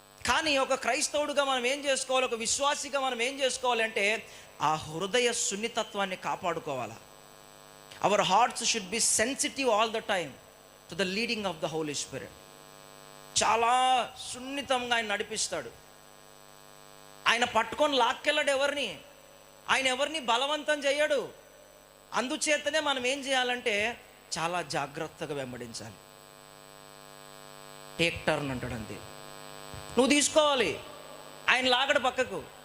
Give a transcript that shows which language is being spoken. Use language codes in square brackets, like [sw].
[te] కానీ ఒక క్రైస్తవుడుగా మనం ఏం చేసుకోవాలి, ఒక విశ్వాసిగా మనం ఏం చేసుకోవాలంటే ఆ హృదయ సున్నితత్వాన్ని కాపాడుకోవాలి. [en] Our hearts should be sensitive all the time to the leading of the Holy Spirit. [te] చాలా సున్నితంగా ఆయన నడిపిస్తాడు. ఆయన పట్టుకొని లాక్కెళ్ళడు ఎవరిని, ఆయన ఎవరిని బలవంతం చేయడు. అందుచేతనే మనం ఏం చేయాలంటే చాలా జాగ్రత్తగా వెంబడించాలి. [en] take turn [te] అంటాడు, అంతే. నువ్వు తీసుకోవాలి, ఆయన లాగడు పక్కకు.